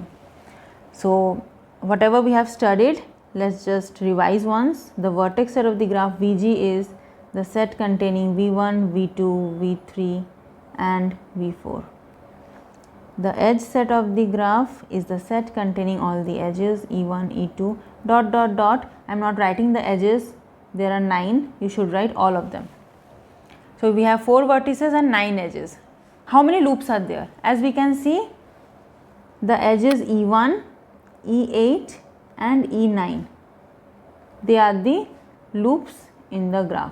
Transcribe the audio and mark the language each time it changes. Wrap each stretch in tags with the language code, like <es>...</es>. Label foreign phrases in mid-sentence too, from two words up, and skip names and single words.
<en>So whatever we have studied, let's just revise once. The vertex set of the graph VG is the set containing V1, V2, V3 and V4. The edge set of the graph is the set containing all the edges E1, E2, dot dot dot. I am not writing the edges, there are 9, you should write all of them. So we have 4 vertices and 9 edges. How many loops are there? As we can see, the edges E1, E8 and E9, they are the loops in the graph.</en>